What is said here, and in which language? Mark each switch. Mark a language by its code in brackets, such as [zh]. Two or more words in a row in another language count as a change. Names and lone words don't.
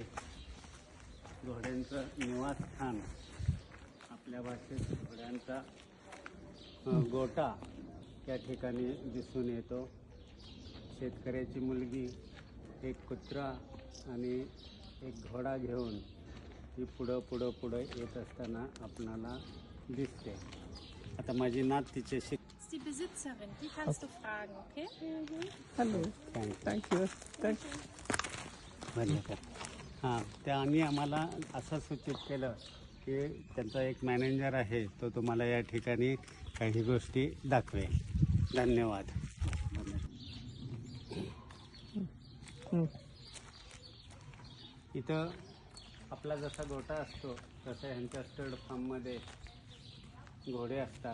[mr] घोड्यांचं निवासस्थान, आपल्या भाषेत घोड्यांचा गोटा त्या ठिकाणी दिसून येतो. शेतकऱ्याची मुलगी एक कुत्रा आणि एक घोडा घेऊन ही पुढं येत असताना आपणाला दिसते. आता माझी नात तिच्याशी [de] Die Besitzerin, die kannst du fragen, okay? Hallo. Danke. [mr] हां, त्यांनी आम्हाला असं सूचित केलं की त्यांचा एक मॅनेजर आहे, तो तुम्हाला या ठिकाणी काही गोष्टी दाखवेल. धन्यवाद. इथं आपला जसा गोटा असतो तसं ह्यांच्या स्टड फार्ममध्ये घोडे असतात.